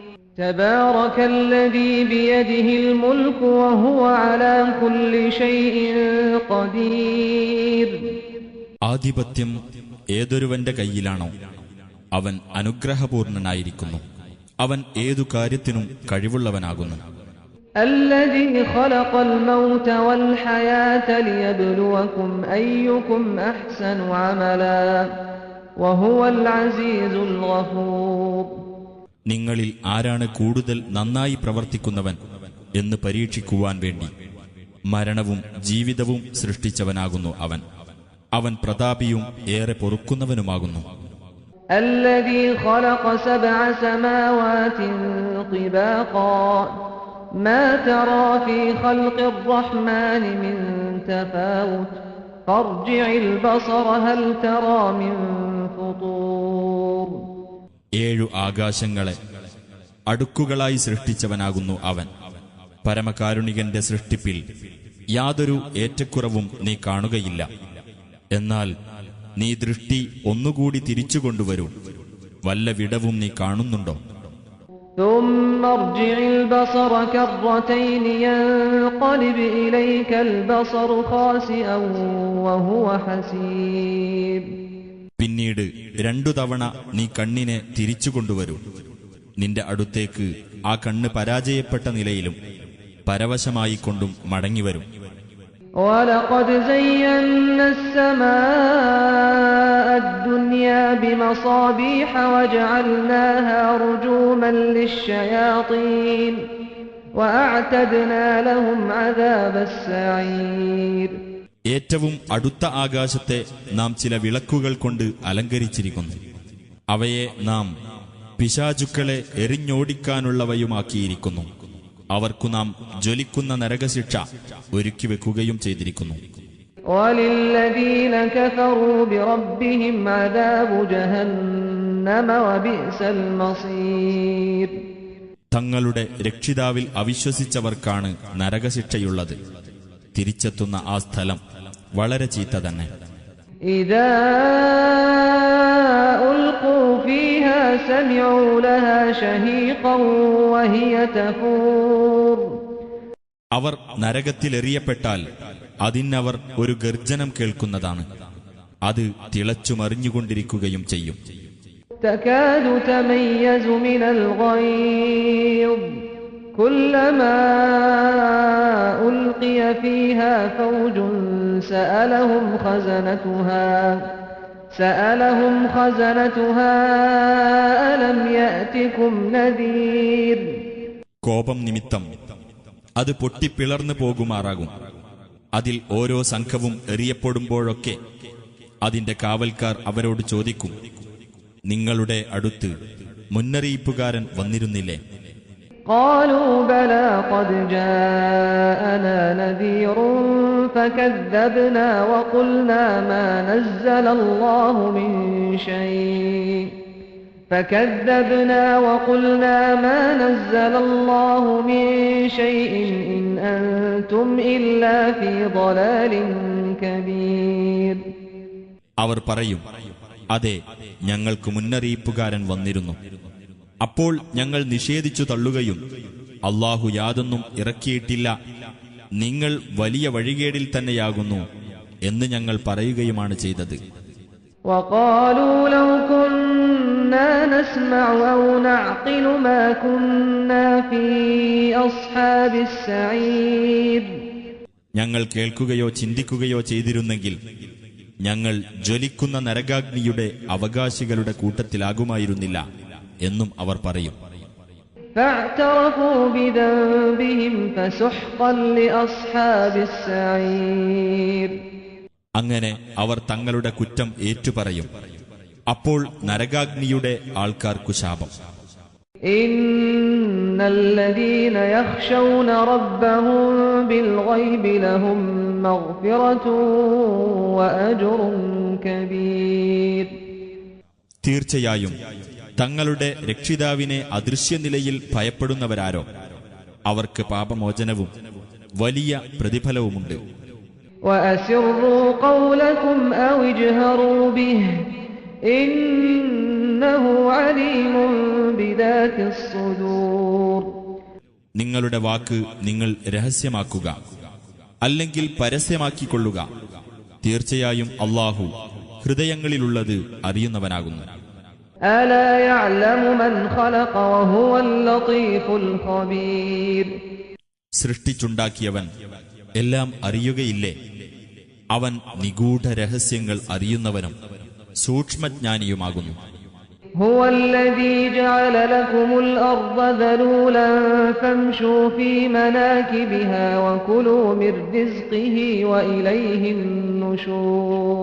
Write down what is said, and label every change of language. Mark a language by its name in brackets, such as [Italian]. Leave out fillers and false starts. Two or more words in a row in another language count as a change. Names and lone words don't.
[Arabic] تبارك الذي بيده الملك وهو على كل شيء قدير. [Malayalam] ആധിപത്യം ഏതൊരുവന്റെ കയ്യിലാണോ അവൻ അനുഗ്രഹപൂർണനായിരിക്കുന്നു, അവൻ ഏതു കാര്യത്തിനും കഴിവുള്ളവനാകുന്നു. [Arabic] الذي خلق الموت والحياة ليبلوكم أيكم أحسن عملا وهو العزيز الغفور. [Malayalam] നിങ്ങളിൽ ആരാണ് കൂടുതൽ നന്നായി പ്രവർത്തിക്കുന്നവൻ എന്ന് പരീക്ഷിക്കുവാൻ വേണ്ടി മരണവും ജീവിതവും സൃഷ്ടിച്ചവനാകുന്നു അവൻ. അവൻ പ്രതാപിയും ഏറെ പൊറുക്കുന്നവനുമാകുന്നു. [Arabic] الذي خلق 7 سماوات طباقا ما ترى في خلق الرحمن من تفاوت فارجع البصر هل ترى من فطور. [Malayalam] 7 ആകാശങ്ങളെ അടുക്കുകളായി സൃഷ്ടിച്ചവനാകുന്നു അവൻ. പരമകാരുണികന്റെ സൃഷ്ടിപ്പിൽ യാതൊരു ഏറ്റക്കുറവും നീ കാണുകയില്ല. എന്നാൽ നീ ദൃഷ്ടി ഒന്നുകൂടി തിരിച്ചുകൊണ്ടുവരൂ, വല്ല വിടവും നീ കാണുന്നുണ്ടോ? [Arabic] ثم ارجع البصر كرتين ينقلب إليك البصر خاسئا وهو حسير. [Malayalam] പിന്നീട് 2 തവണ നീ കണ്ണിനെ തിരിച്ചുകൊണ്ടുവരൂ, നിന്റെ അടുത്തേക്ക് ആ കണ്ണ് പരാജയപ്പെട്ട നിലയിലും പരവശമായിക്കൊണ്ടും മടങ്ങിവരും. [Arabic] وَلَقَدْ زَيَّنَّا السَّمَاءَ الدُّنْيَا بِمَصَابِيحَ وَجَعَلْنَاهَا رُجُومًا لِلشَّيَاطِينِ وَأَعْتَدْنَا لَهُمْ عَذَابَ السَّعِيرِ. [Malayalam] ഏറ്റവും അടുത്ത ആകാശത്തെ നാം ചില വിളക്കുകൾ കൊണ്ട് അലങ്കരിച്ചിരിക്കുന്നു. അവയെ നാം പിശാചുക്കളെ എറിഞ്ഞോടിക്കാനുള്ളവയുമാക്കിയിരിക്കുന്നു. അവർക്കു നാം ജ്വലിക്കുന്ന നരകശിക്ഷ ഒരുക്കി വെക്കുകയും ചെയ്തിരിക്കുന്നു. [Arabic] وَلِلَّذِينَ كَفَرُوا بِرَبِّهِمْ عَذَابُ جَهَنَّمَ وَبِئْسَ الْمَصِيرُ. [Malayalam] തങ്ങളുടെ രക്ഷിതാവിൽ അവിശ്വസിച്ചവർക്കാണ് നരകശിക്ഷയുള്ളത്. തിരിച്ചെത്തുന്ന ആ സ്ഥലം വളരെ ചീത്ത തന്നെ. [Arabic] إِذَا أُلْقُوا فِيهَا سَمِعُوا لَهَا شَهِيقًا وَهِيَ تَفُورُ. [Malayalam] അവർ നരകത്തിലെറിയപ്പെട്ടാൽ അതിനവർ ഒരു ഗർജനം കേൾക്കുന്നതാണ്. അത് തിളച്ചുമറിഞ്ഞുകൊണ്ടിരിക്കുകയും ചെയ്യും. [Arabic] تَكَادُ تَمَيَّزُ مِنَ الْغَيْظِ كُلَّمَا أُلْقِيَ فِيهَا فَوْجٌ سألهم خزنتها ألم يأتكم نذير. [Malayalam] കോപം നിമിത്തം അത് പൊട്ടിപ്പിളർന്നു പോകുമാറാകും. അതിൽ ഓരോ സംഘവും എറിയപ്പെടുമ്പോഴൊക്കെ അതിന്റെ കാവൽക്കാർ അവരോട് ചോദിക്കും, നിങ്ങളുടെ അടുത്ത് മുന്നറിയിപ്പുകാരൻ വന്നിരുന്നില്ലേ? [Arabic] قالوا بلى قد جاءنا نذير فكذبنا وقلنا ما نزل الله من شيء إن أنتم إلا في ضلال كبير. [Malayalam] അവർ പറയും, അതെ, ഞങ്ങൾക്ക് മുന്നറിയിപ്പുകാരൻ വന്നിരുന്നു. അപ്പോൾ ഞങ്ങൾ നിഷേധിച്ചു തള്ളുകയും അല്ലാഹു യാതൊന്നും ഇറക്കിയിട്ടില്ല, നിങ്ങൾ വലിയ വഴികേടിൽ തന്നെയാകുന്നു എന്ന് ഞങ്ങൾ പറയുകയുമാണ് ചെയ്തത്. [Arabic] وقالوا لو كنا نسمع أو نعقل ما كنا في أصحاب السعير. [Malayalam] ഞങ്ങൾ കേൾക്കുകയോ ചിന്തിക്കുകയോ ചെയ്തിരുന്നെങ്കിൽ ഞങ്ങൾ ജ്വലിക്കുന്ന നരകാഗ്നിയുടെ അവകാശികളുടെ കൂട്ടത്തിലാകുമായിരുന്നില്ല എന്നും അവർ പറയും. [Arabic] فاعترفوا بذنبهم فسحقا لأصحاب السعير. [Malayalam] അങ്ങനെ അവർ തങ്ങളുടെ കുറ്റം ഏറ്റുപറയും. അപ്പോൾ നരകാഗ്നിയുടെ ആൾക്കാർക്കു ശാപം. [Arabic] إن الذين يخشون ربهم بالغيب لهم مغفرة وأجر كبير. [Malayalam] തീർച്ചയായും തങ്ങളുടെ രക്ഷിതാവിനെ അദൃശ്യനിലയിൽ ഭയപ്പെടുന്നവരാരോ അവർക്ക് പാപമോചനവും വലിയ പ്രതിഫലവുമുണ്ട്. [Arabic] وأسروا قولكم أو اجهروا به إنه عليم بذات الصدور. [Malayalam] നിങ്ങളുടെ വാക്ക് നിങ്ങൾ രഹസ്യമാക്കുക, അല്ലെങ്കിൽ പരസ്യമാക്കിക്കൊള്ളുക. തീർച്ചയായും അല്ലാഹു ഹൃദയങ്ങളിലുള്ളത് അറിയുന്നവനാകുന്നു. [Arabic] ألا يعلم من خلق وهو اللطيف الخبير. [Malayalam] സൃഷ്ടിച്ചുണ്ടാക്കിയവൻ എല്ലാം അറിയുകയില്ലേ? അവൻ നിഗൂഢ രഹസ്യങ്ങൾ അറിയുന്നവനും സൂക്ഷ്മജ്ഞാനിയുമാകുന്നു. [Arabic] هو الذي جعل لكم الأرض ذلولا فامشوا في مناكبها وكلوا من رزقه وإليه النشور.